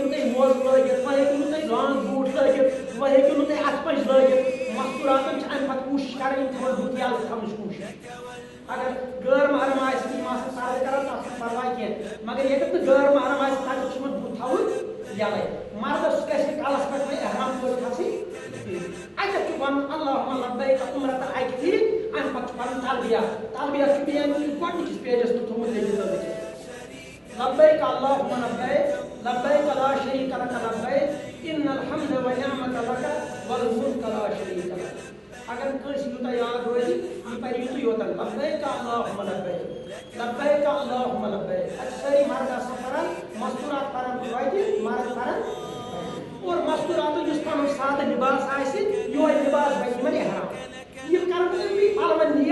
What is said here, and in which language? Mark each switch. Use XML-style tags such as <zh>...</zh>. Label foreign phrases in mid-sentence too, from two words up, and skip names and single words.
<ks>نہٕ تُہۍ موزٕ لٲگِتھ وۄنۍ ہیٚکِو نہٕ تُہۍ لانگ بوٗٹھ لٲگِتھ وۄنۍ ہیٚکِو نہٕ تُہۍ اَتھٕ پنٛج لٲگِتھ مستوٗراتَن چھِ اَمہِ پَتہٕ کوٗشِش کَرٕنۍ یِم تھاوَن بُتھ یَلہٕ تھاونٕچ کوٗشِش اگر غٲر محرم آسہِ یِم آسَن پردٕ کَران تَتھ چھُنہٕ پَرواے کینٛہہ مگر ییٚتٮ۪تھ نہٕ غٲر محرم آسہِ تَتٮ۪تھ چھُ یِمَن بُتھ تھاوُن یَلَے مردَس گژھِ نہٕ کَلَس پٮ۪ٹھ وۄنۍ احرام پٲٹھۍ کھسٕنۍ اَتٮ۪تھ چھُ وَنُن</ks> <ar>اللہُمَ لبیک عمرتن</ar> <ks>اَکہِ پھِرِ اَمہِ پَتہٕ چھُ پَرُن تلبیہ تلبیہ چھُ بیٚیہِ گۄڈنِکِس پیجَس پٮ۪ٹھ تھوٚمُت لیکھِتھ</ks> <ar>لبیک اللہُمَ لبیک لبیک لا شریٖک لک لبیک ان الحمد والنعمة لک والملک لا شریٖک لک</ar> <ks>اگر کٲنٛسہِ یوٗتاہ یاد روزِ یہِ پَرِ یُتُے یوتن</ks> <ar>لبیک اللہُمَ لبیک لبیک اللہُمَ لبیک</ar> <ks>اَتہِ چھِ سٲری مرد آسان پَران مستوٗرات پَران توتہِ مرد پَران اور مستوٗراتُک یُس پَنُن سادٕ لِباس آسہِ یِہوے لِباس بَنہِ یِمن احرام یِم کَرن أمنٕے پَلوَن نِیَت</ks>